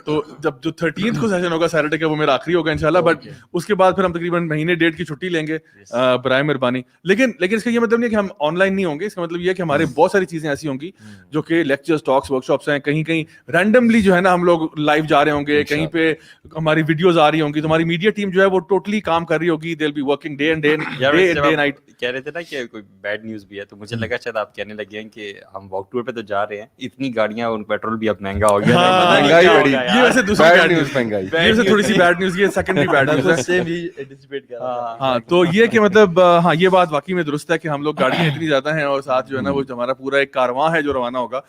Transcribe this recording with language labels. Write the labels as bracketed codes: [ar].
[ur] تو جب جو 13th کو سیشن ہوگا سیٹرڈے کا وہ میرا آخری ہوگا انشاءاللہ. بٹ اس کے بعد پھر ہم تقریباً مہینے 1.5 کی چھٹی لیں گے برائے مہربانی. لیکن اس کا یہ مطلب نہیں ہے کہ ہم آن لائن نہیں ہوں گے. اس کا مطلب یہ ہے کہ ہمارے بہت ساری چیزیں ایسی ہوں گی جو کہ لیکچرز ٹاکس ورک شاپس ہیں. کہیں رینڈملی جو ہے نا ہم لوگ لائیو جا رہے ہوں گے. کہیں پہ ہماری ویڈیوز آ رہی ہوں گی تو ہماری میڈیا ٹیم جو ہے وہ ٹوٹلی کام کر رہی ہوگی. [en] They will be working day and day night. [ur] کہہ رہے تھے نا کہ کوئی بیڈ نیوز بھی ہے تو مجھے لگا شاید آپ کہنے لگے ہیں کہ ہم واک ٹور پہ تو جا رہے ہیں اتنی گاڑیاں ان پیٹرول بھی اب مہنگا ہو گیا. مہنگائی بڑی. یہ ویسے دوسری بیڈ نیوز مہنگائی. یہ ویسے تھوڑی سی بیڈ نیوز یہ سیکنڈری بیڈ نیوز ہے. ہاں تو یہ کہ مطلب ہاں یہ بات واقعی میں درست ہے کہ ہم لوگ گاڑیاں اتنی زیادہ ہیں اور ساتھ جو ہے نا وہ ہمارا پورا ایک کارواں ہے جو روانہ ہوگا.